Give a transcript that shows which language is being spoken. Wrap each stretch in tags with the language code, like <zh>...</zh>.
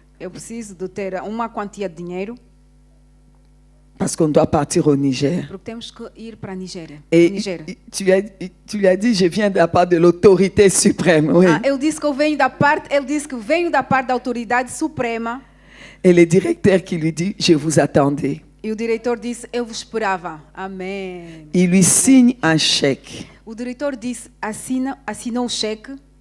<pt>eu preciso de ter uma quantia de dinheiro</pt> <fr>parce qu'on doit partir au Niger.</fr> <pt>porque temos que ir para a Nigéria.</pt> <fr>Et</fr> <pt>Nigéria.</pt> <fr>tu lui as dit, je viens de la part de l'autorité suprême. Oui.</fr> <pt>Ele disse que eu venho da parte, ele disse que venho da parte da autoridade suprema.</pt> <fr>Et le directeur qui lui dit, je vous attendais.</fr> <pt>E o diretor disse, eu vos esperava. Amém.</pt> <fr>Il lui signe un chèque.</fr> <pt>O diretor disse, assinou o cheque.</pt>